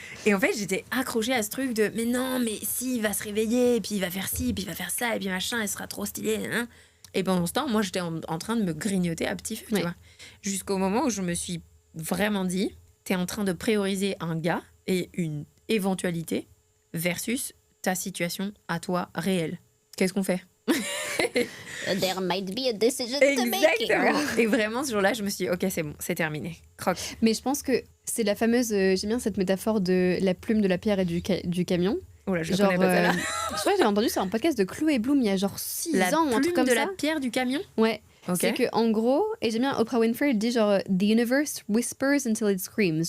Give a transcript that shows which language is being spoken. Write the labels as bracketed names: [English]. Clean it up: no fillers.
[French] Et en fait, j'étais accrochée à ce truc de mais non, mais si, il va se réveiller, et puis il va faire ci, puis il va faire ça, et puis machin, elle sera trop stylée. Hein. Et pendant ce temps, moi, j'étais en train de me grignoter à petit feu, Ouais. tu vois. Jusqu'au moment où je me suis vraiment dit, t'es en train de prioriser un gars et une éventualité versus ta situation à toi réelle. Qu'est-ce qu'on fait? [English] There might be a decision to make. [French] Exactement. Et vraiment, ce jour-là, je me suis dit, ok, c'est bon, c'est terminé. Croque. Mais je pense que c'est la fameuse... j'aime bien cette métaphore de la plume, de la pierre et du camion. Oh là, je Genre, connais pas celle-là. je crois que j'avais entendu sur un podcast de Chloé Bloom il y a genre 6 La ans ou un truc comme de ça. la pierre du camion. Ouais. Ok. C'est que en gros, et j'aime bien Oprah Winfrey, elle dit genre [English] The universe whispers until it screams.